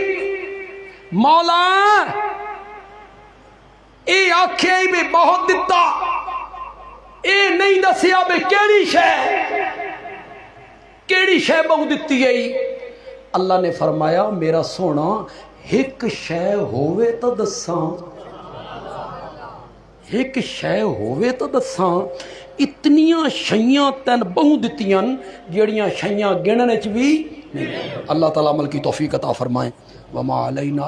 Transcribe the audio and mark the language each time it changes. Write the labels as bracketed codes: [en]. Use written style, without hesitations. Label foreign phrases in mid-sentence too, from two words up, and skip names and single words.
[pa] مولا اے آکھے بھی بہت دتا، اے نہیں دسیا بھی کیڑی شے، کیڑی شے بہت دتی ہے۔ اللہ نے فرمایا میرا سونا ایک شے ہووے تو دساں، ایک شے ہووے تو دساں، اتنیاں شیاں تین بہت دتیاں جیڑیاں شیاں گننے چ بھی نہیں۔ [ur] اللہ تعالیٰ عمل کی توفیق عطا فرمائیں۔ [ar] وما علینا